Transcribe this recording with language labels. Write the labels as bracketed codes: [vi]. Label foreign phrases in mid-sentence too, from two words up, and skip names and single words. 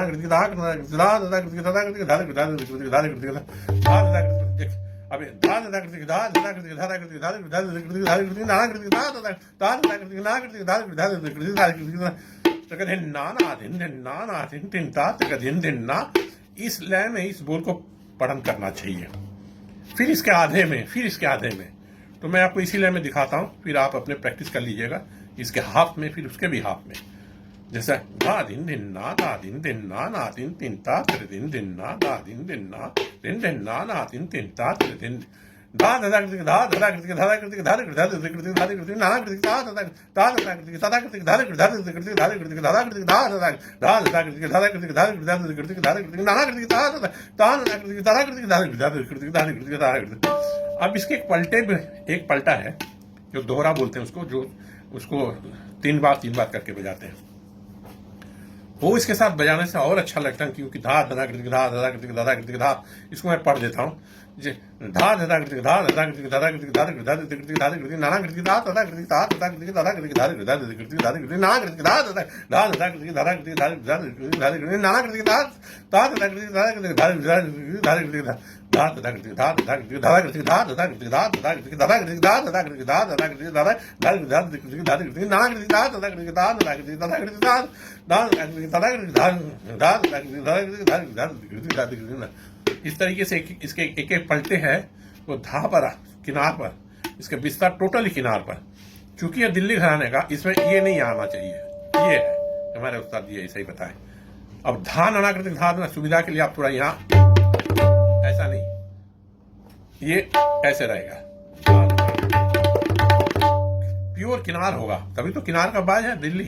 [hi] कृतिक धा धा धधा कृतिक धारा कृतिक धारा कृतिक धारा कृतिक धारा कृतिक धा धधा कृतिक अबे धा धधा कृतिक धा धधा कृतिक धारा कृतिक धारा कृतिक धारा कृतिक नाना कृतिक धा धधा धा धधा कृतिक नाना कृतिक धारा कृतिक धारा कृतिक धारा कृतिक तक दिन नाना दिन दिन ता तक दिन ना। इस लय में इस बोल को पठन करना चाहिए। फिर इसके आधे में तो मैं आपको इसी लय में दिखाता हूँ, फिर आप अपने प्रैक्टिस कर लीजिएगा इसके हाफ में, फिर उसके भी हाफ में। जैसे धा दिन ना धा दिन ना दिन तीन ता दिन ना धा दिन ना ना दिन ता दिन धा धधा कृतिक धा धधा कृतिक धारा कृतिक धारा कृतिक धारा कृतिक नाना कृतिक धा धधा कृतिक सदा कृतिक धारा कृतिक धारा कृतिक धारा कृतिक धा धधा कृतिक धारा कृतिक धारा कृतिक धारा कृतिक नाना कृतिक धा धधा कृतिक धारा कृतिक धारा कृतिक धारा कृतिक। अब इसके एक पलटा है जो दोहरा बोलते हैं उसको, जो उसको तीन बार करके बजाते हैं। वो इसके साथ बजाने से और अच्छा लगता है, क्योंकि धा धधा कृतिक धा धधा कृतिक धारा कृतिक धा, इसको मैं पढ़ देता हूँ। धा धधा कृतिक धा धधा कृतिक धारा कृतिक धारा कृतिक धारा कृतिक नाना कृतिक धा धधा कृतिक धा धधा कृतिक धारा कृतिक धारा कृतिक धारा कृतिक नाना कृतिक धा धधा कृतिक धारा कृतिक धारा कृतिक नाना कृतिक धा धधा कृतिक धारा कृतिक धारा कृतिक धा धधा कृतिक धा धधा कृतिक धारा कृतिक धा धधा कृतिक धा धधा कृतिक धारा कृतिक धा धधा कृतिक धा धधा कृतिक धारा कृतिक धारा कृतिक नाना कृतिक धा धधा कृतिक धा धधा कृतिक धारा कृतिक धा धधा कृतिक धारा कृतिक धा धधा कृतिक धारा कृतिक धारा कृतिक। इस तरीके से इसके एक पलटे हैं वो धा पर किनार पर, इसके बिस्तर टोटली किनार पर, चूंकि ये दिल्ली घराने का, इसमें ये नहीं आना चाहिए। ये है हमारे उस्ताद जी ऐसा ही बताएं। अब धा नना करते धा देना सुविधा के लिए आप थोड़ा यहाँ, ऐसा नहीं, ये ऐसे रहेगा, प्योर किनार होगा, तभी तो किनार का बाज है दिल्ली।